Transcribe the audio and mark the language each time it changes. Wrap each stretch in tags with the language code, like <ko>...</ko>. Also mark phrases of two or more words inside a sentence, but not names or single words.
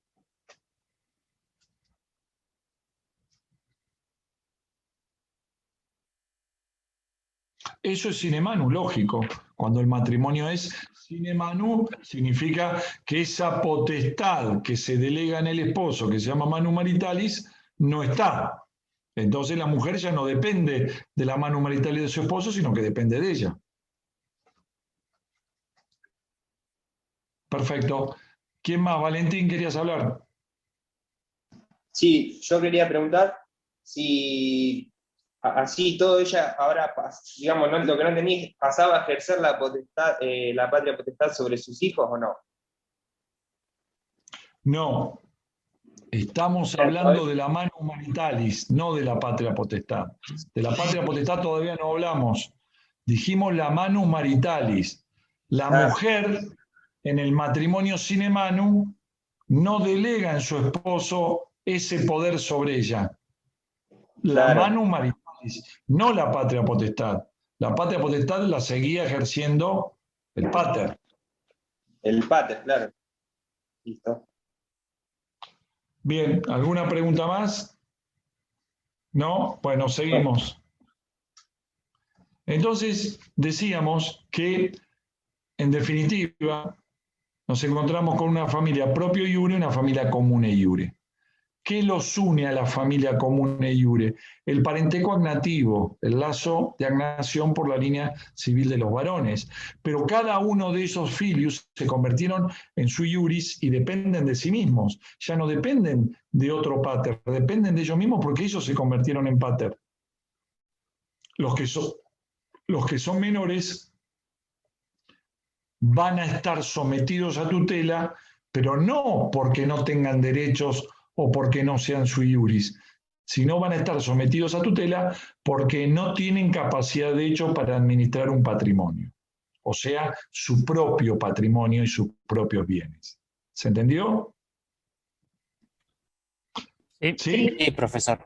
<es>Eso es</es> <la>sine manu,</la> <es>lógico. Cuando el matrimonio es</es> <la>sine manu,</la> <es>significa que esa potestad que se delega en el esposo, que se llama</es> <la>manus maritalis,</la> <es>no está. Entonces la mujer ya no depende de la</es> <la>manus maritalis</la> <es>de su esposo, sino que depende de ella. Perfecto. ¿Quién más? Valentín, ¿querías hablar? Sí, yo quería preguntar si así todo ella ahora, digamos, lo que no entendí, ¿pasaba a ejercer la potestad, la patria potestad sobre sus hijos o no? No. Estamos hablando de la</es> <la>manus maritalis,</la> <es>no de la patria potestad. De la patria potestad todavía no hablamos. Dijimos la</es> <la>manus maritalis.</la> <es>La mujer en el matrimonio</es> <la>sine manu</la> <es>no delega en su esposo ese poder sobre ella.</es> <la>La manus maritalis,</la> <es>no la patria potestad. La patria potestad la seguía ejerciendo el pater. El pater, claro. Listo. Bien, ¿alguna pregunta más? ¿No? Bueno, seguimos. Entonces, decíamos que, en definitiva, nos encontramos con una familia</es> <la>propio iure</la> <es>y una familia</es> <la>comune iure.</la> <es>¿Qué los une a la familia</es> <la>comune iure?</la> <es>El parentesco agnativo, el lazo de agnación por la línea civil de los varones. Pero cada uno de esos filius se convirtieron en</es> <la>sui iuris</la> <es>y dependen de sí mismos. Ya no dependen de otro pater, dependen de ellos mismos porque ellos se convirtieron en pater. Los que son menores van a estar sometidos a tutela, pero no porque no tengan derechos o porque no sean</es> <la>sui iuris,</la> <es>sino van a estar sometidos a tutela porque no tienen capacidad de hecho para administrar un patrimonio, o sea, su propio patrimonio y sus propios bienes. ¿Se entendió? Sí, Sí, profesor.</es>